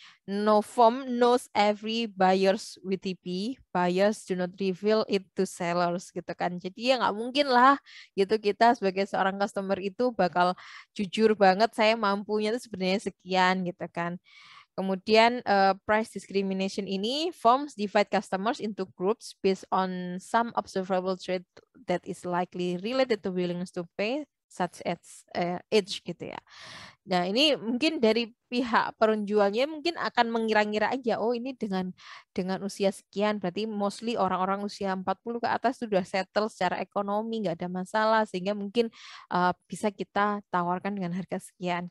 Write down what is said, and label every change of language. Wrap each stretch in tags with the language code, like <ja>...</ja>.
<en>No firm knows every buyer's WTP, buyers do not reveal it to sellers</en> <id>gitu kan. Jadi ya nggak mungkin lah gitu kita sebagai seorang customer itu bakal jujur banget saya mampunya itu sebenarnya sekian gitu kan. Kemudian</id> <en>price discrimination ini firms divide customers into groups based on some observable trait that is likely related to willingness to pay such as age</en> <id>gitu ya. Nah, ini mungkin dari pihak penjualnya mungkin akan mengira-ngira aja, oh ini dengan usia sekian berarti mostly orang-orang usia 40 ke atas sudah settle secara ekonomi, nggak ada masalah sehingga mungkin bisa kita tawarkan dengan harga sekian.</id>